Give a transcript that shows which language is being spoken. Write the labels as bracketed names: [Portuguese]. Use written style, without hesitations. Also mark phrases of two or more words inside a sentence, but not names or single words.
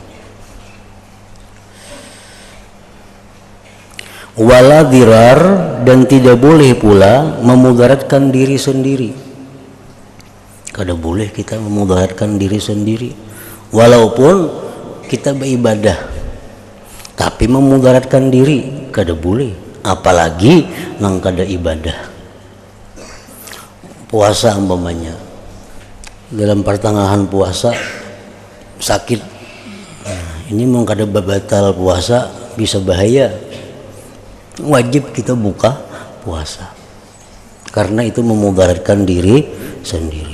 [Arabic] Wala dirar, [Indonesian] dan tidak boleh pula memudaratkan diri sendiri. [Banjar] Kada boleh kita memudaratkan diri sendiri, walaupun kita beribadah, tapi memudaratkan diri kada boleh, apalagi nang kada ibadah. Puasa umpamanya, dalam pertengahan puasa sakit, nah, ini mau kada batal puasa, bisa bahaya, wajib kita buka puasa karena itu memudaratkan diri sendiri.